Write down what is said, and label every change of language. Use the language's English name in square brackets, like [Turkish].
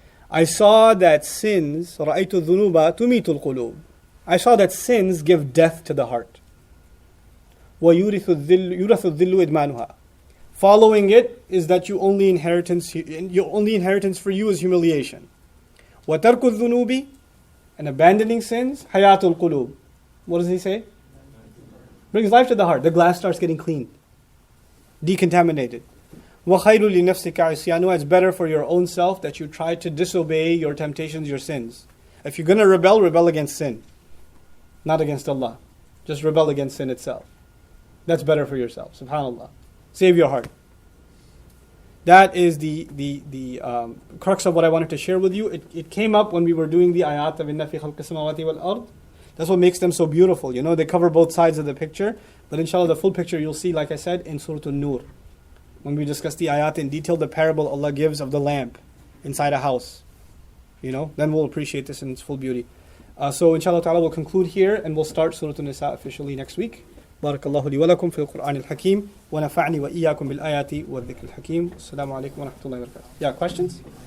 [English] I saw that sins, [Arabic] رَأَيْتُ الذُّنُوبَ تُمِيتُ الْقُلُوبِ, [English] I saw that sins give death to the heart. [Arabic] وَيُورِثُ الذِّلُّ إِدْمَانُهَا. [English] Following it is that your only inheritance for you is humiliation. [Arabic] وَتَرْكُ الذُّنُوبِ, [English] and abandoning sins, [Arabic] حَيَاةُ الْقُلُوبِ. [English] What does he say? Brings life to the heart. The glass starts getting cleaned, decontaminated. [Arabic] وَخَيْرٌ لِنَفْسِكَ عِصْيَانُهَا. [English] It's better for your own self that you try to disobey your temptations, your sins. If you're going to rebel against sin. Not against Allah. Just rebel against sin itself. That's better for yourself. SubhanAllah. Save your heart. That is the crux of what I wanted to share with you. It came up when we were doing the ayat of [Arabic] إِنَّ فِي خَلْقِ السَّمَاوَاتِ وَالْأَرْضِ. [English] That's what makes them so beautiful. They cover both sides of the picture. But inshallah, the full picture you'll see, like I said, in Surah An-Nur. When we discuss the ayat in detail, the parable Allah gives of the lamp inside a house. Then we'll appreciate this in its full beauty. So inshallah ta'ala, we'll conclude here and we'll start Surah An-Nisa officially next week. [Arabic] بارك الله لي ولكم في القرآن الحكيم ونفعني وإياكم بالآيات والذكر الحكيم. السلام عليكم ورحمة الله وبركاته. [English] Yeah, questions?